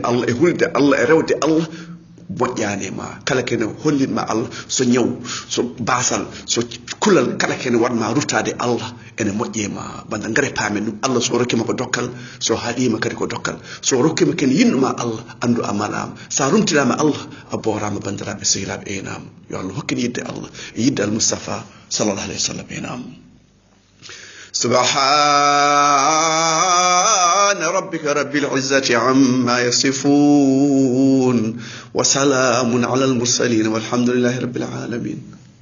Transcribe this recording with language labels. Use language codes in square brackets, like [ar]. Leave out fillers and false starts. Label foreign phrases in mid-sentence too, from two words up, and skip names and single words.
[ff] allah e hulde allah e rewde allah moƴƴanema kala kene hollinma allah so ñaw so basal so kulal kala kene waɗma ruttade allah ene moƴƴema banda ngare paamen ɗum allah so rokkima ko dokkal so haaɗima kadi ko dokkal so rokkima ken yinɗuma allah andu a malama sa rumtinama allah a borama bandiraɓe sehilaaɓe enam yo allah hokkin yidde allah e yidde [ar] المصطفى صلى الله عليه وسلم [ff] enam [ar] سبحان ربك رب العزة عما يصفون وسلام على المرسلين والحمد لله رب العالمين